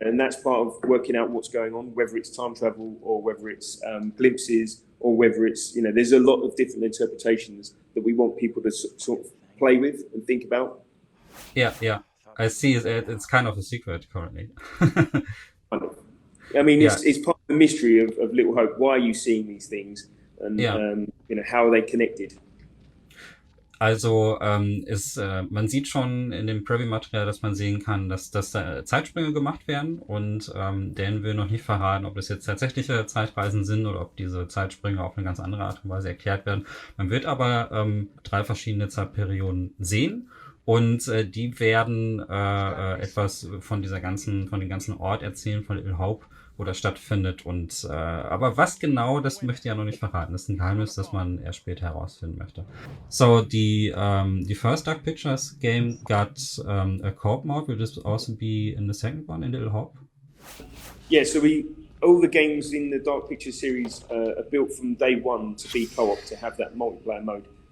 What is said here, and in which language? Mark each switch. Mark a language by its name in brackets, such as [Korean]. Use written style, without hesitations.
[English] and that's part of working out what's going on, whether it's time travel or whether it's glimpses or whether it's, there's a lot of different interpretations that we want people to sort of play with and think about. Yeah, yeah. I see. It's kind of a secret currently. I mean, Yeah, it's part of the mystery of Little Hope. Why are you seeing these things, and [German] ja. [English] how are they connected? [German] Also man sieht schon in dem Preview-Material, dass man sehen kann, dass da Zeitsprünge gemacht werden und Dan will noch nicht verraten, ob das jetzt tatsächliche Zeitreisen sind oder ob diese Zeitsprünge auf eine ganz andere Art und Weise erklärt werden. Man wird aber drei verschiedene Zeitperioden sehen und die werden etwas von dem ganzen Ort erzählen, von Little Hope, wo das stattfindet. Und aber was genau, das möchte ich ja noch nicht verraten. Das ist ein Geheimnis, das man erst später herausfinden möchte. [English] So the first Dark Pictures game got a co-op mode. Will this also be in the second one in Little Hope? Yeah, so all the games in the Dark Pictures series are built from day one to be co-op, to have that multiplayer mode.